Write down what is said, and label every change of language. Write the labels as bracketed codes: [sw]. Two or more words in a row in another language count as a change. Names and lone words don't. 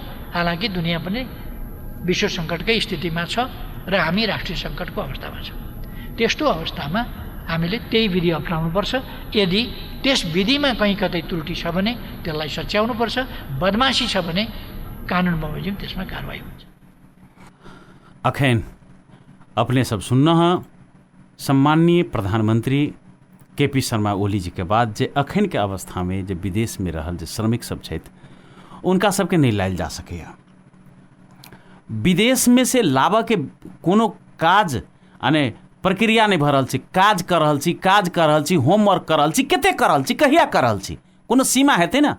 [ne] हालाकि दुनियाँ पनि विश्व सङ्कटकै स्थितिमा छ र हामी राष्ट्रिय सङ्कटको अवस्थामा छौँ। त्यस्तो अवस्थामा हामीले त्यही विधि अप्नाउनुपर्छ। यदि त्यस विधिमा कहीँ कतै त्रुटि छ भने त्यसलाई सच्याउनुपर्छ, बदमासी छ भने कानुन बमोजिम त्यसमा कारवाही हुन्छ। [mai] अखैन अपने सब सुनना है सम्माननीय प्रधानमंत्री KP शर्मा ओली जी के बाद जे अखन के अवस्था में जे विदेश में रहल जे श्रमिक सब छथि उनका सबके नहीं लायल जा सके। विदेश में से लाबा के कोनो काज अने प्रक्रिया नहीं भऽ रहल छी, काज कर रहल छी, होमवर्क कर रहल छी, कते कर रहल छी, कहिया कर रहल छी, कोनो सीमा हेतै ने।